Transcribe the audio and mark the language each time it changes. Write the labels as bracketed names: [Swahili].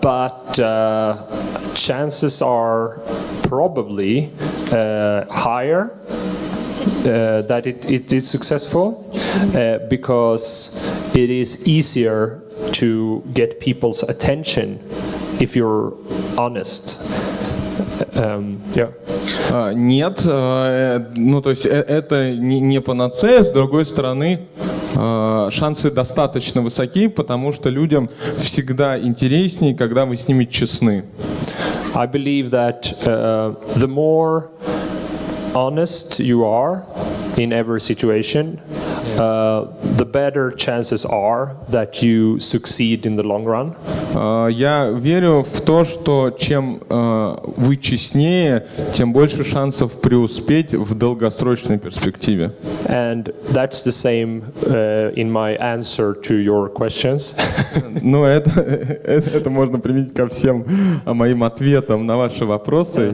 [English] But chances are probably higher that it is successful because it is easier to get people's attention if you're honest. Yeah. [Russian] Нет, ну то есть это не панацея, с другой стороны шансы достаточно высоки, потому что людям всегда интереснее, когда вы с ними честны. [English] I believe that the more honest you are in every situation, the better chances are that you succeed in the long run. [Russian] Я верю в то, что чем вы честнее, тем больше шансов преуспеть в долгосрочной перспективе. [English] And that's the same in my answer to your questions. [Russian] Ну, это можно применить ко всем моим ответам на ваши вопросы.